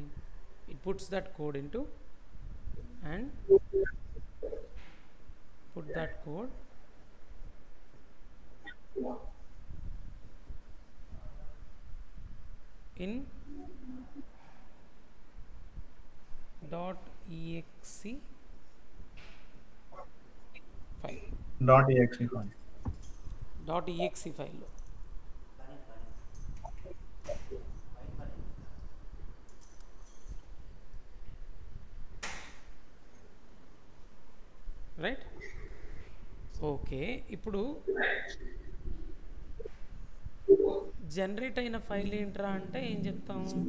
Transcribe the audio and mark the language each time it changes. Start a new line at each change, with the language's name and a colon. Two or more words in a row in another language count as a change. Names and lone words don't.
English: it puts that code into and put that code in .exe file. .exe file. .exe file lo right.
Telugu: ఓకే, ఇప్పుడు జనరేట్ అయిన ఫైల్ ఏంట్రా అంటే ఏం చెప్తాం?